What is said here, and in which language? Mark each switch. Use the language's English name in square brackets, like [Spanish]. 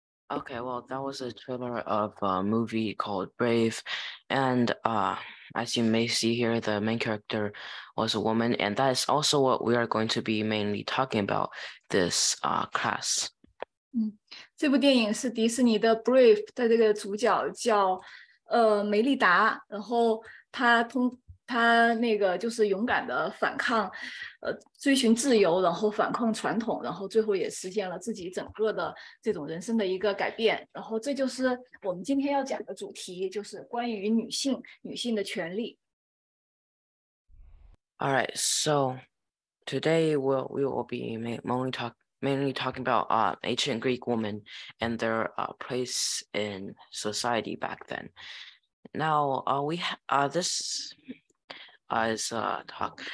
[English] Okay, well, that was a trailer of a movie called Brave, and as you may see here, the main character was a woman, and that is also what we are going to be mainly talking about this class. [Chinese] 这部电影是迪士尼的《Brave》的这个主角叫梅丽达，然后她那个就是勇敢的反抗，追寻自由，然后反抗传统，然后最后也实现了自己整个的这种人生的一个改变。然后这就是我们今天要讲的主题，就是关于女性的权利。 [English] All right, so today we will be mainly talking about ancient Greek women and their place in society back then. Now, this is talk.